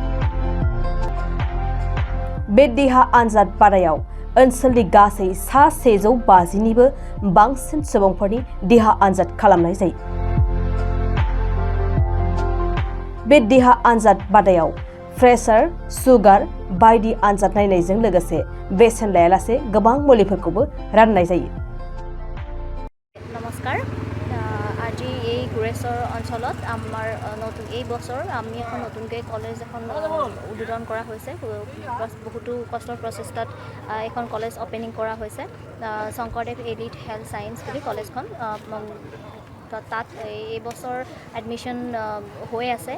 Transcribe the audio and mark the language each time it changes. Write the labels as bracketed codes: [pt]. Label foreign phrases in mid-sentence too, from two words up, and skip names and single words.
[brx] बे देहा आनजाद बादायाव ओनसोलनि गासै 150निबो बांसिन सुबुंफोरनि देहा आनजाद खालामनाय जायो। बे देहा आनजाद बादायाव प्रेसार, सुगार बायदि आनजाद नायनायजों लोगोसे बेसेन लायालासे गोबां मुलिफोरखौबो राननाय जायो। [as] नमस्कार, আজি এই গুৰেশ্বৰ অঞ্চলত আমাৰ নতুন এই বছৰ আমি এখন নতুনকৈ কলেজ এখন উদ্বোধন কৰা হৈছে। বহুতো কষ্টৰ প্ৰচেষ্টাত এখন কলেজ অপেনিং কৰা হৈছে। শংকৰদেৱ এলিট হেল্থ সায়েন্স বুলি কলেজখন তাত এই বছৰ এডমিশ্যন হৈ আছে।